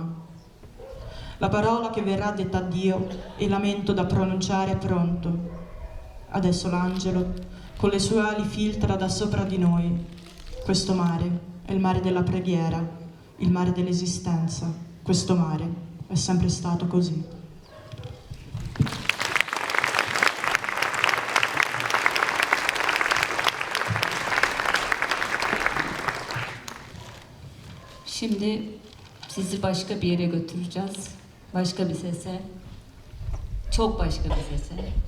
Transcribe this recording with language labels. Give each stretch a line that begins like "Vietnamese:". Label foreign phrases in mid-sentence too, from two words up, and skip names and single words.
Italian: La parola che verrà detta a Dio e il lamento da pronunciare è pronto. Adesso l'angelo con le sue ali filtra da sopra di noi. Questo mare è il mare della preghiera, il mare dell'esistenza. Questo mare è sempre stato così.
Turkish: Şimdi sizi başka bir yere götüreceğiz. Başka bir sese. Çok başka bir sese.